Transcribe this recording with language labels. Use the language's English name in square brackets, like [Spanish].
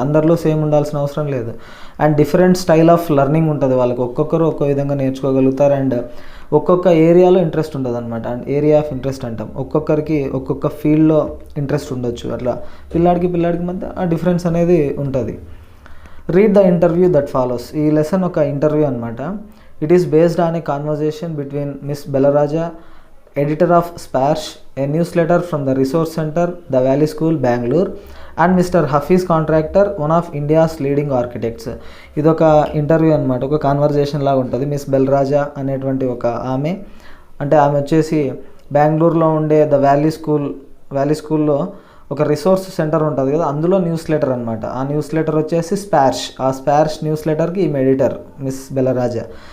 [Telugu] అందరిలో సేమ్ ఉండాల్సిన అవసరం లేదు. And different style of learning ఉంటుంది వాళ్ళకి. ఒక్కొక్కరు ఒక్కో విధంగా నేర్చుకోగలుగుతారు. అండ్ ఒక్కొక్క ఏరియాలో ఇంట్రెస్ట్ ఉంటుంది అనమాట. అండ్ ఏరియా ఆఫ్ ఇంట్రెస్ట్ అంటాం. ఒక్కొక్కరికి ఒక్కొక్క ఫీల్డ్లో ఇంట్రెస్ట్ ఉండొచ్చు. అట్లా పిల్లాడికి మధ్య ఆ డిఫరెన్స్ అనేది ఉంటుంది. [English] Read the interview that follows. [Telugu] ఈ లెసన్ ఒక ఇంటర్వ్యూ అనమాట. [English] It is based on a conversation between miss Belaraja, editor of Sparsh, a newsletter from the Resource Center, the Valley School, Bangalore, and Mr. Hafiz Contractor, one of India's leading architects. [Telugu] ఇదొక interview అనమాట, ఒక conversation లాగా ఉంటుంది. Miss బెల్రాజా అనేటువంటి ఒక ఆమె వచ్చేసి బెంగళూరులో ఉండే ద వ్యాలీ స్కూల్లో ఒక రిసోర్స్ సెంటర్ ఉంటుంది కదా, అందులో న్యూస్ లెటర్ అనమాట. ఆ న్యూస్ లెటర్ వచ్చేసి స్పార్ష్. ఆ స్పార్ష్ న్యూస్ లెటర్కి ఈమె ఎడిటర్ మిస్ బెలరాజా.